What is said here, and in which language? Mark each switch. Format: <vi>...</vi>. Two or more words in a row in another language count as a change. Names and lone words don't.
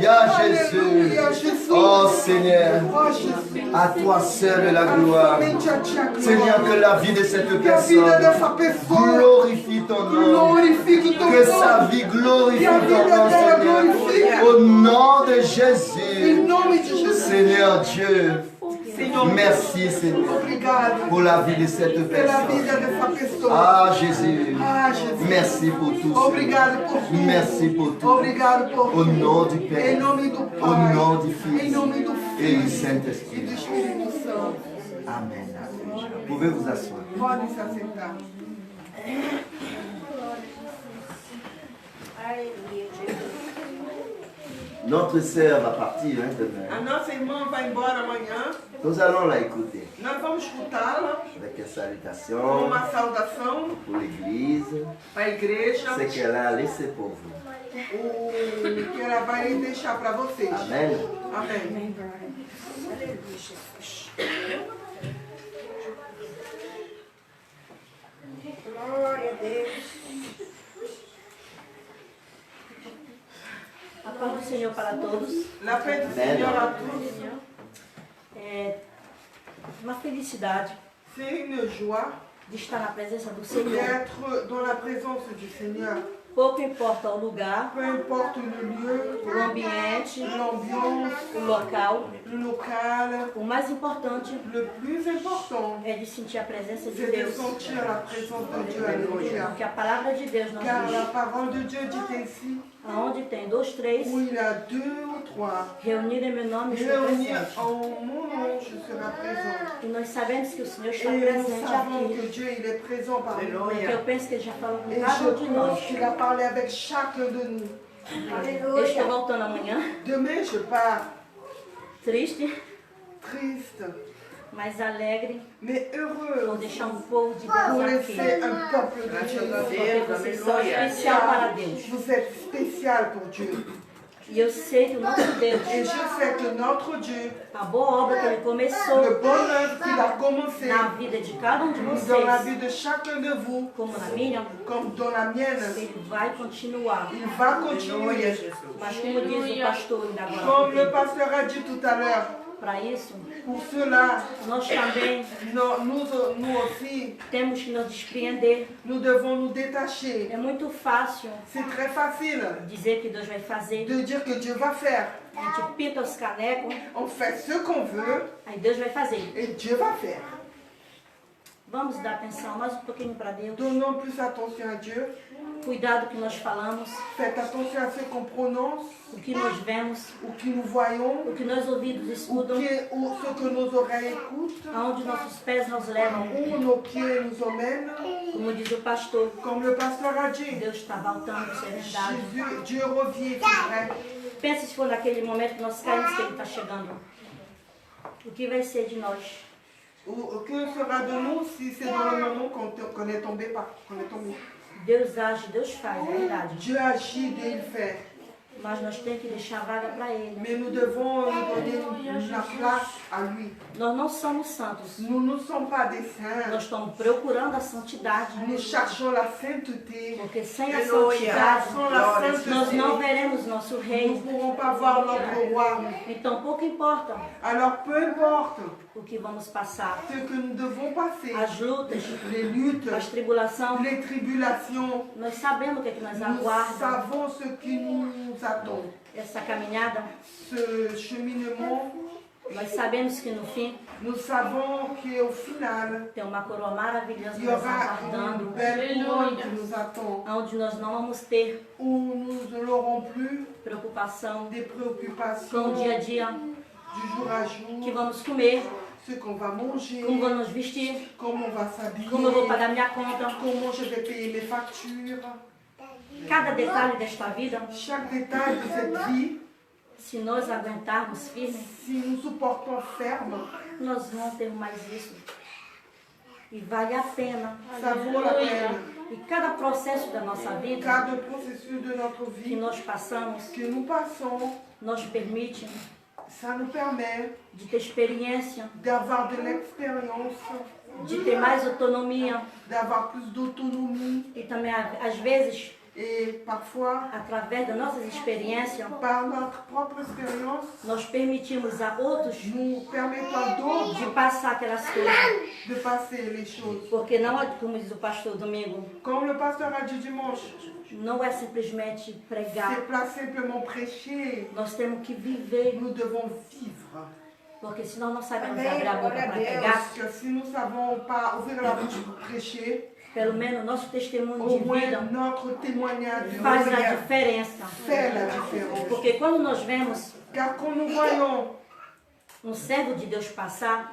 <fr>Alléluia,</fr> <pt>Aleluia,</pt> <fr>Jésus.</fr> <pt>Jesus.</pt> <fr>Oh Seigneur, Oh Jésus. à toi seul la gloire.</fr> <pt>Somente a Ti a glória.</pt> <fr>Seigneur, que la vie de cette</fr> <pt>Que a vida</pt> <fr>personne</fr> <pt>dessa pessoa</pt> <fr>glorifie ton nom.</fr> <pt>glorifique o Teu</pt> <fr>Que sa</fr> <pt>nome.</pt> <fr>vie glorifie</fr> <pt>Que a</pt> <fr>ton</fr> <pt>vida</pt> <fr>nom,</fr> <pt>dela</pt> <fr>Seigneur.</fr> <pt>glorifique.</pt> <fr>Au nom de</fr> <pt>Em</pt> <fr>Jésus.</fr> <pt>nome de Jesus.</pt> <fr>Seigneur Dieu,</fr> <pt>Senhor,</pt> <fr>merci Seigneur</fr> <pt>obrigado</pt> <fr>pour la vie de cette</fr> <pt>pela</pt> <fr>personne.</fr> <pt>vida dessa pessoa.</pt> <fr>Ah Jésus,</fr> <pt>Ah, Jesus.</pt> <fr>merci pour tout. Seigneur.</fr> <pt>Obrigado por tudo.</pt> <fr>Merci pour tout.</fr> <pt>Obrigado por</pt> <fr>Au</fr> <pt>tudo.</pt> <fr>nom du</fr> <pt>Em</pt> <fr>Père,</fr> <pt>nome do</pt> <fr>au</fr> <pt>Pai.</pt> <fr>nom du</fr> <pt>Em</pt> <fr>Fils</fr> <pt>nome do</pt> <fr>et du</fr> <pt>Filho e</pt> <fr>Saint-Esprit.</fr> <pt>do Espírito Santo.</pt> <fr>Amen. Vous pouvez vous asseoir.</fr> <pt>Podem se assentar.</pt> <fr>Notre sœur va partir demain.</fr> <pt>A nossa irmã vai embora amanhã.</pt> <fr>Nous allons la écouter</fr> <pt>Nós vamos escutá-la</pt> <fr>avec une</fr> <pt>com</pt> <fr>salutation</fr> <pt>uma saudação</pt> <fr>pour l'Église,</fr> <pt>para a igreja.</pt> <fr>ce qu'elle a laissé pour vous.</fr> <pt>O que ela vai deixar para vocês.</pt> <fr>Amen.</fr> <pt>Amém. Glória a Deus. A paz do Senhor para todos.</pt> <fr>La paix</fr> <pt>do Senhor</pt> <fr>a tous.</fr> <pt>É uma felicidade</pt> <fr>C'est une joie</fr> <pt>de estar na presença do Senhor.</pt> <fr>d'être dans la présence du Seigneur.</fr> <pt>Pouco importa o lugar,</pt> <fr>Peu importe le lieu,</fr> <pt>o ambiente,</pt> <fr>l'ambiance,</fr> <pt>o local.</pt> <fr>le local,</fr> <pt>O mais importante</pt> <fr>le plus important,</fr> <pt>é de sentir a presença de</pt> <fr>c'est de</fr> <pt>Deus.</pt> <fr>sentir la présence de Dieu. Alléluia.</fr> <pt>Porque a palavra de Deus não</pt> <fr>Car la</fr> <pt>diz,</pt> <fr>parole de Dieu dit ainsi,</fr> <pt>aonde tem 2, 3,</pt> <fr>où il y a 2 ou 3</fr> <pt>reunido em meu nome, estou</pt> <fr>réunis</fr> <pt>presente.</pt> <fr>en mon nom, je serai présent.</fr> <pt>E nós sabemos que o Senhor está</pt> <fr>Et nous</fr> <pt>presente</pt> <fr>savons que</fr> <pt>aqui.</pt> <fr>Dieu il est présent parmi nous.</fr> <pt>Porque eu penso que Ele já falou com</pt> <fr>Et</fr> <pt>cada um de</pt> <fr>je</fr> <pt>nós.</pt> <fr>pense qu'il a parlé avec chacun de nous.</fr> <pt>Eu estou voltando amanhã,</pt> <fr>Demain, je pars</fr> <pt>triste,</pt> <fr>triste,</fr> <pt>mas alegre,</pt> <fr>mais heureux</fr> <pt>por deixar um povo de</pt> <fr>pour</fr> <pt>Deus aqui.</pt> <fr>laisser un peuple de Dieu.</fr> <pt>Porque vocês são especial para Deus.</pt> <fr>Vous êtes spécial pour Dieu.</fr> <pt>E eu sei que o nosso Deus,</pt> <fr>Et je sais que notre Dieu,</fr> <pt>a boa obra que Ele começou</pt> <fr>le bon œuvre qu'il a commencé</fr> <pt>na vida de cada um de</pt> <fr>dans la</fr> <pt>vocês,</pt> <fr>vie de chacun de vous,</fr> <pt>como na minha,</pt> <fr>comme dans la mienne,</fr> <pt>Ele vai continuar.</pt> <fr>il va continuer.</fr> <pt>Mas como diz o pastor ainda</pt> <fr>Comme le</fr> <pt>agora,</pt> <fr>pasteur a dit tout à l'heure,</fr> <pt>para isso,</pt> <fr>pour cela,</fr> <pt>nós também</pt> <fr>nous aussi,</fr> <pt>temos que nos despreender.</pt> <fr>nous devons nous détacher.</fr> <pt>É muito fácil</pt> <fr>C'est très facile</fr> <pt>dizer que Deus vai fazer.</pt> <fr>de dire que Dieu va faire.</fr> <pt>A gente pinta os canecos,</pt> <fr>On fait ce qu'on veut</fr> <pt>aí Deus vai fazer.</pt> <fr>et Dieu va faire.</fr> <pt>Vamos dar atenção mais um pouquinho para Deus.</pt> <fr>Donnons plus attention à Dieu.</fr> <pt>Cuidado que nós falamos,</pt> <fr>Faites attention à ce qu'on prononce,</fr> <pt>o que nós vemos,</pt> <fr>ou que nous voyons,</fr> <pt>o que nossos ouvidos escutam,</pt> <fr>ou ce que nos oreilles écoutent,</fr> <pt>aonde nossos pés nos levam.</pt> <fr>où nos pieds nous emmènent.</fr> <pt>Como diz o pastor,</pt> <fr>Comme le pasteur a dit,</fr> <pt>Deus está voltando, isso é verdade.</pt> <fr>Dieu revient, c'est vrai.</fr> <pt>Pense se for naquele momento que nós caímos que Ele está chegando. O que vai ser de nós?</pt> <fr>Ou que sera de nous si c'est dans le moment qu'on est tombé qu'on est tombé.</fr> <pt>Deus age, Deus faz, é verdade.</pt> <fr>Dieu agit, Dieu il fait.</fr> <pt>Mas nós temos que deixar vaga para Ele.</pt> <fr>Mais nous devons lui donner la place à lui.</fr> <pt>Nós não somos santos.</pt> <fr>Nous ne sommes pas des saints.</fr> <pt>Nós estamos procurando a santidade.</pt> <fr>Nous cherchons la sainteté.</fr> <pt>Porque sem a Aleluia. santidade,</pt> <fr>Sans la sainteté,</fr> <pt>nós não veremos nosso</pt> <fr>nous ne</fr> <pt>rei.</pt> <fr>pourrons pas voir notre roi.</fr> <pt>Então, pouco importa</pt> <fr>Alors peu importe</fr> <pt>o que vamos passar.</pt> <fr>ce que nous devons passer,</fr> <pt>As lutas,</pt> <fr>les luttes,</fr> <pt>as tribulações,</pt> <fr>les tribulations,</fr> <pt>nós sabemos o que, é que nos</pt> <fr>nous</fr> <pt>aguarda.</pt> <fr>savons ce qui nous attend.</fr> <pt>Essa caminhada,</pt> <fr>Ce cheminement,</fr> <pt>nós sabemos que no fim</pt> <fr>nous savons qu'au final,</fr> <pt>tem uma coroa maravilhosa</pt> <fr>il y</fr> <pt>nos</pt> <fr>aura une</fr> <pt>aguardando,</pt> <fr>belle couronne qui nous attend,</fr> <pt>onde nós não vamos ter</pt> <fr>où nous n'aurons plus</fr> <pt>preocupação</pt> <fr>des</fr> <pt>com</pt> <fr>préoccupations</fr> <pt>o dia a dia,</pt> <fr>du jour à</fr> <pt>que</pt> <fr>jour,</fr> <pt>vamos comer,</pt> <fr>ce qu'on va manger,</fr> <pt>como vamos nos vestir,</pt> <fr>comment on va s'habiller,</fr> <pt>como eu vou pagar minha conta.</pt> <fr>comment je vais payer mes factures.</fr> <pt>Cada detalhe desta vida,</pt> <fr>Chaque détail de cette vie,</fr> <pt>se nós aguentarmos firme,</pt> <fr>si nous supportons ferme,</fr> <pt>nós vamos ter mais isso. E vale a pena.</pt> <fr>ça vaut la peine.</fr> <pt>E cada processo da nossa vida</pt> <fr>Car le processus de notre</fr> <pt>que</pt> <fr>vie</fr> <pt>nós passamos,</pt> <fr>que nous passons,</fr> <pt>nos permite</pt> <fr>ça nous permet</fr> <pt>de ter experiência,</pt> <fr>d'avoir de l'expérience,</fr> <pt>de ter mais autonomia</pt> <fr>d'avoir plus d'autonomie</fr> <pt>e também, às vezes,</pt> <fr>Et parfois,</fr> <pt>através das nossas experiências,</pt> <fr>par notre propre expérience,</fr> <pt>nós permitimos a outros</pt> <fr>nous permettons à d'autres</fr> <pt>de passar aquelas coisas.</pt> <fr>de passer les choses.</fr> <pt>Porque não, como diz o pastor Domingo,</pt> <fr>Comme le pasteur a dit dimanche,</fr> <pt>não é simplesmente pregar.</pt> <fr>c'est pas simplement prêcher,</fr> <pt>Nós temos que viver,</pt> <fr>nous devons vivre.</fr> <pt>porque senão não sabemos Amém, abrir a boca glória a para Deus. pregar.</pt> <fr>Parce que si nous ne savons pas ouvrir la bouche pour prêcher,</fr> <pt>Pelo menos nosso testemunho</pt> <fr>au</fr> <pt>de</pt> <fr>moins</fr> <pt>vida</pt> <fr>notre témoignage de</fr> <pt>faz a</pt> <fr>prière</fr> <pt>diferença.</pt> <fr>fait la différence.</fr> <pt>Porque quando nós vemos</pt> <fr>Car quand nous voyons</fr> <pt>servo de Deus passar,</pt>